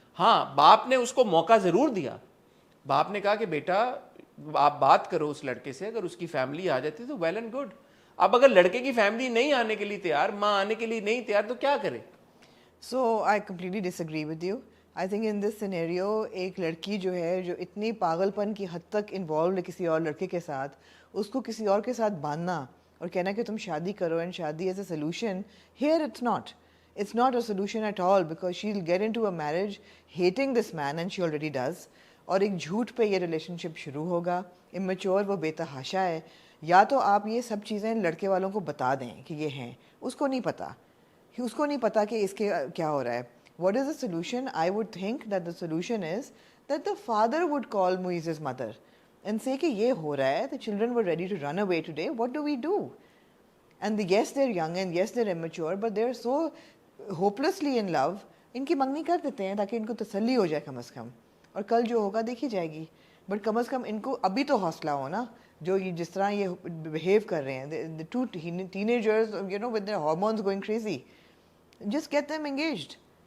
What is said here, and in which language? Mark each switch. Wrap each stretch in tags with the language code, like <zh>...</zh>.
<hi>हाँ, बाप ने उसको मौका जरूर दिया, बाप ने कहा कि बेटा आप बात करो उस लड़के से, अगर उसकी फैमिली आ जाती तो वेल एंड गुड। अब अगर लड़के की फैमिली नहीं आने के लिए तैयार, माँ आने के लिए नहीं तैयार, तो क्या करे?</hi> <en>So I completely disagree with you.</en> <hi>I think in this scenario एक लड़की जो है जो इतनी पागलपन की हद तक इन्वॉल्व है किसी और लड़के के साथ, उसको किसी और के साथ बांधना और कहना कि तुम शादी करो एंड शादी as a solution,</hi> <en>here it's not a solution at all, because she'll get into a marriage hating this man, and she already does,</en> <hi>और एक झूठ पे ये रिलेशनशिप शुरू होगा, इमेच्योर, वो बेतहाशा है। या तो आप ये सब चीज़ें लड़के वालों को बता दें कि ये हैं, उसको नहीं पता कि इसके क्या हो रहा है।</hi> <en>What is the solution? I would think that the solution is that the father would call Muiz's mother and say</en> <hi>कि ये हो रहा है,</hi> <en>the children were ready to run away today, what do we do? And yes, they're young and yes, they're immature, but they're so hopelessly in love,</en> <hi>इनकी मंगनी कर देते हैं ताकि इनको तसल्ली हो जाए कम से कम, और कल जो होगा देखी जाएगी। बट कम से कम इनको अभी तो हौसला हो ना, जो ये जिस तरह ये बिहेव कर रहे हैं,</hi> <en>the two teenagers, you know, with their hormones going crazy, just get them engaged.</en>